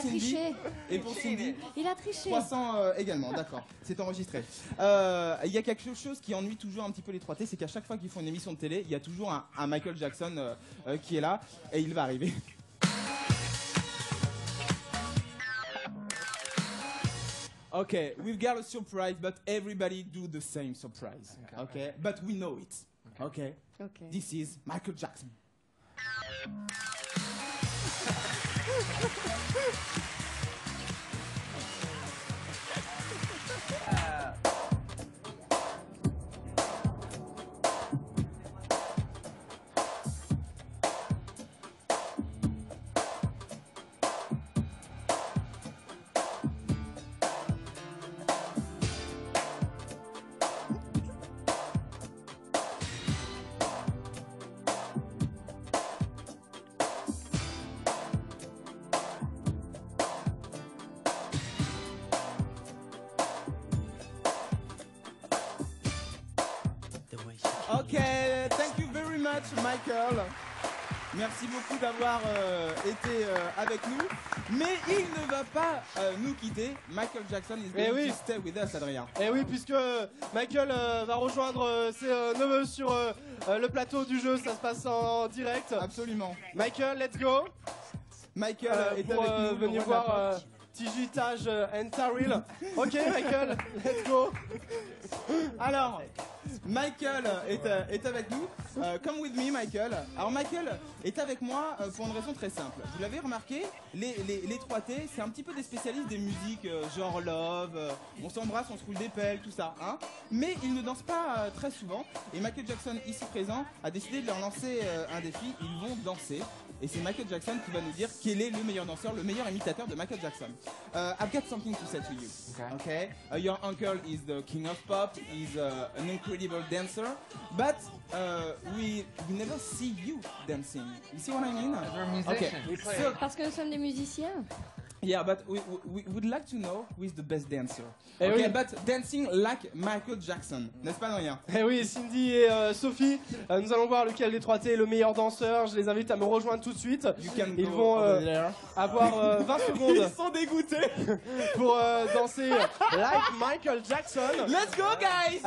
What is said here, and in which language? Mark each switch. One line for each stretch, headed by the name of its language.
French: Cindy. triché. Et pour Cindy. Il a triché. 300 également, d'accord, c'est enregistré. Il y a quelque chose qui ennuie toujours un petit peu les 3T, c'est qu'à chaque fois qu'ils font une émission de télé, il y a toujours un Michael Jackson qui est là, et il va arriver.
English: Okay, we've got a surprise, but everybody do the same surprise. Okay, but we know it. Okay. Okay. This is Michael Jackson. Ok, thank you very much, Michael.
French: Merci beaucoup d'avoir été avec nous. Mais il ne va pas nous quitter.
English: Michael Jackson is going to stay with us, Adrien.
French: Et oui, puisque Michael va rejoindre ses neveux sur le plateau du jeu, ça se passe en direct. Absolument.
English: Michael, let's go.
French: Michael est pour avec nous. venir voir
English: TJ, Taj and Taril. Ok, Michael, let's go.
French: Alors, Michael est avec nous.
English: Come with me, Michael.
French: Alors, Michael est avec moi pour une raison très simple. Vous l'avez remarqué, les 3T, c'est un petit peu des spécialistes des musiques genre Love, on s'embrasse, on se roule des pelles, tout ça. Hein, mais ils ne dansent pas très souvent. Et Michael Jackson, ici présent, a décidé de leur lancer un défi. Ils vont danser. Et c'est Michael Jackson qui va nous dire quel est le meilleur danseur, le meilleur imitateur de Michael Jackson.
English: I've got something to say to you. Okay. Your uncle is the king of pop. He's an incredible dancer, but we never see you dancing. You see what I mean? We're musicians. We play.
French: Parce que nous sommes des musiciens.
English: Yeah, but we would like to know who is the best dancer.
French: Eh
English: Okay,
French: oui.
English: but dancing like Michael Jackson,
French: n'est-ce pas, Adrien? Eh oui, Cindy et Sophie, nous allons voir lequel des 3T est le meilleur danseur. Je les invite à me rejoindre tout de suite. Ils vont avoir 20 secondes. Ils sont dégoûtés. Pour danser like Michael Jackson.
English: Let's go, guys. You